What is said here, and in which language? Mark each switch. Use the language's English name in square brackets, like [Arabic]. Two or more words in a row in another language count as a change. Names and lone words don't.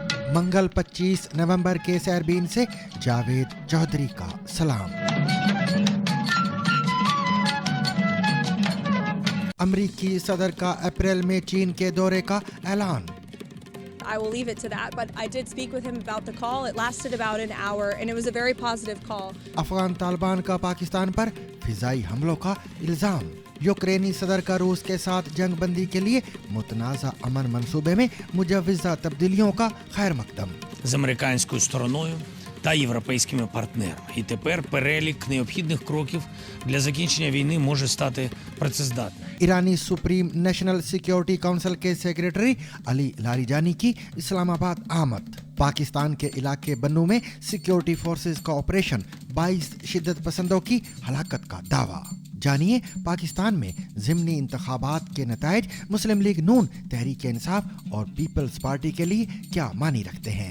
[Urdu] منگل 25 نومبر کے سیربین سے جاوید چودھری کا سلام۔ امریکی صدر کا اپریل میں چین کے دورے کا اعلان۔ [English] I will leave it to that, but I did speak with him about the call. It lasted about an hour and it was a very positive call. [Urdu] افغان طالبان کا پاکستان پر فضائی حملوں کا الزام۔ یوکرینی صدر کا روس کے ساتھ جنگ بندی کے لیے متنازع امن منصوبے میں مجوزہ تبدیلیوں کا خیر مقدم۔ [Ukrainian] З американською стороною та європейськими партнерами. І тепер перелік необхідних кроків для закінчення війни може стати працездатним. [Urdu] ایرانی سپریم نیشنل سیکیورٹی کونسل کے سیکریٹری علی لاریجانی کی اسلام آباد آمد۔ پاکستان کے علاقے بنو میں [English] security forces [Urdu] کا آپریشن 22 شدت پسندوں کی ہلاکت کا دعویٰ۔ جانیے پاکستان میں ضمنی انتخابات کے نتائج مسلم لیگ نون، تحریک انصاف اور پیپلز پارٹی کے لیے کیا معنی رکھتے ہیں۔